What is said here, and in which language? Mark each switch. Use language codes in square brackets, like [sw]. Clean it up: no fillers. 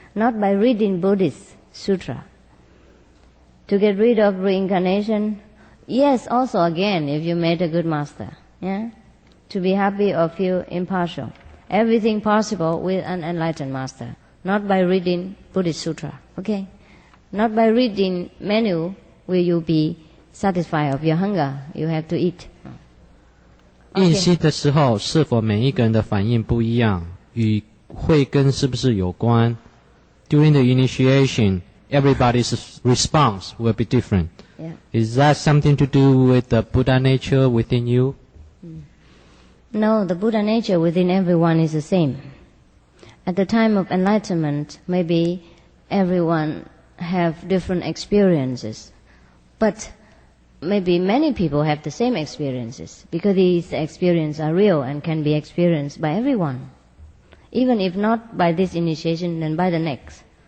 [en] Not by reading Buddhist sutra. To get rid of reincarnation, yes, also again, if you met a good master. Yeah? To be happy or feel impartial. Everything possible with an enlightened master. Not by reading Buddhist sutra. Okay? Not by reading menu will you be satisfied of your hunger. You have to eat. [zh] 印心的时候，是否每一个人的反应不一样？与慧根是不是有关？ [en] During the initiation, everybody's response will be different. Yeah. Is that something to do with the Buddha nature within you? No, the Buddha nature within everyone is the same. At the time of enlightenment, maybe everyone have different experiences, but maybe many people have the same experiences because these experiences are real and can be experienced by everyone, even if not by this initiation, then by the next.